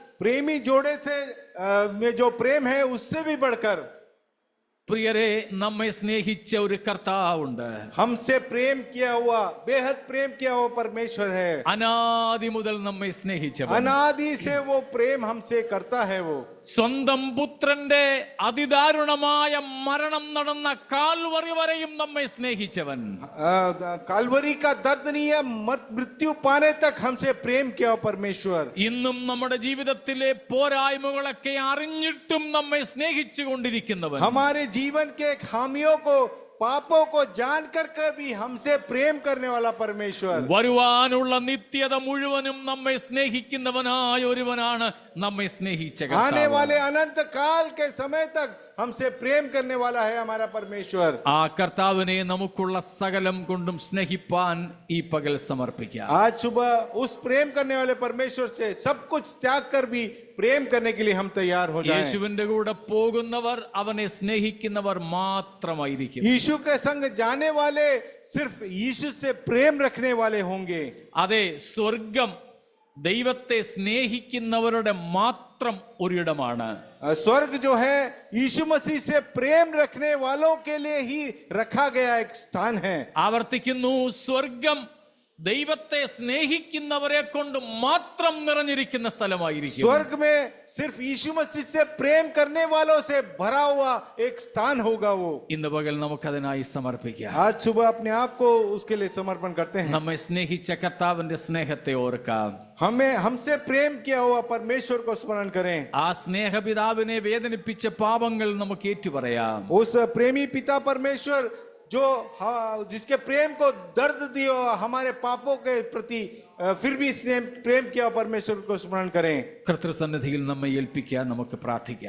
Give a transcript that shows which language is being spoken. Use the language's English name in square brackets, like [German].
[Hindi] प्रेमी जोड़े से में जो प्रेम है उससे भी बढ़कर [Malayalam] പ്രിയരെ, നമ്മെ സ്നേഹിച്ച ഒരു കർത്താവുണ്ട്. [Hindi] हमसे प्रेम किया हुआ, बेहद प्रेम किया हुआ परमेश्वर है। [Malayalam] അനാദി മുതൽ നമ്മെ സ്നേഹിച്ചവൻ. [Hindi] अनादि से वो प्रेम हमसे करता है। वो [Malayalam] സ്വന്തം പുത്രന്റെ അതിദാരുണമായ മരണം നടന്ന കാൽവറി വരെയും നമ്മെ സ്നേഹിച്ചവൻ. [Hindi] कालवरी का दर्दनीय मृत्यु पाने तक हमसे प्रेम किया हुआ परमेश्वर [Malayalam] ഇന്നും നമ്മുടെ ജീവിതത്തിലെ പോരായ്മകളൊക്കെ അറിഞ്ഞിട്ടും നമ്മെ സ്നേഹിച്ചു കൊണ്ടിരിക്കുന്നവൻ. [Hindi] हमारे जीवन के खामियों को, पापों को जानकर भी हमसे प्रेम करने वाला परमेश्वर, [Malayalam] വരുവാനുള്ള നിത്യത മുഴുവനും നമ്മെ സ്നേഹിക്കുന്നവനായ ഒരുവനാണ് നമ്മെ സ്നേഹിച്ച [Hindi] आने [Malayalam] കർത്താവ്. [Hindi] वाले अनंत काल के समय तक हमसे प्रेम करने वाला है हमारा परमेश्वर। [Malayalam] ആ കർത്താവിനെ നമുക്കുള്ള സകലം കൊണ്ടും സ്നേഹിപ്പാൻ ഈ പകൽ സമർപ്പിക്കാം. [Hindi] आज सुबह उस प्रेम करने वाले परमेश्वर से सब कुछ त्याग कर भी प्रेम करने के लिए हम तैयार हो जाएं। [Malayalam] യേശുവിന്റെ കൂടെ പോകുന്നവർ അവനെ സ്നേഹിക്കുന്നവർ മാത്രമായിരിക്കും. [Hindi] यीशु के संग जाने वाले सिर्फ यीशु से प्रेम रखने वाले होंगे। [Malayalam] അതെ, സ്വർഗം ദൈവത്തെ സ്നേഹിക്കുന്നവരുടെ മാത്രം ഒരിടമാണ്. [Hindi] स्वर्ग जो है यीशु मसीह से प्रेम रखने वालों के लिए ही रखा गया एक स्थान है। [Malayalam] ആവർത്തിക്കുന്നു, സ്വർഗം ദൈവത്തെ സ്നേഹിക്കുന്നവരെ കൊണ്ട് മാത്രം നിറഞ്ഞിരിക്കുന്ന സ്ഥലമായിരിക്കും. [Hindi] स्वर्ग में सिर्फ यीशु मसीह से प्रेम करने वालों से भरा हुआ एक स्थान होगा वो. [Malayalam] ഇന്ന് പകൽ നമുക്കതിനായി സമർപ്പിക്കാം. [Hindi] आज सुबह अपने आप को उसके लिए समर्पण करते हैं. [Malayalam] നമ്മെ സ്നേഹിച്ച കർത്താവിന്റെ സ്നേഹത്തെ ഓർക്കാം. [Hindi] हमें हमसे प्रेम किया हुआ परमेश्वर को स्मरण करें. [Malayalam] ആ സ്നേഹപിതാവിനെ വേദനിപ്പിച്ച പാപങ്ങൾ നമുക്ക് ഏറ്റുപറയാം. [Hindi] उस प्रेमी पिता परमेश्वर जो जिसके प्रेम को दर्द दिया हमारे पापों के प्रति फिर भी इसने प्रेम किया परमेश्वर को स्मरण करें. [Malayalam] കർത്തൃസന്നിധിയിൽ നമ്മെ ഏൽപ്പിക്കാൻ നമുക്ക് പ്രാർത്ഥിക്കാം.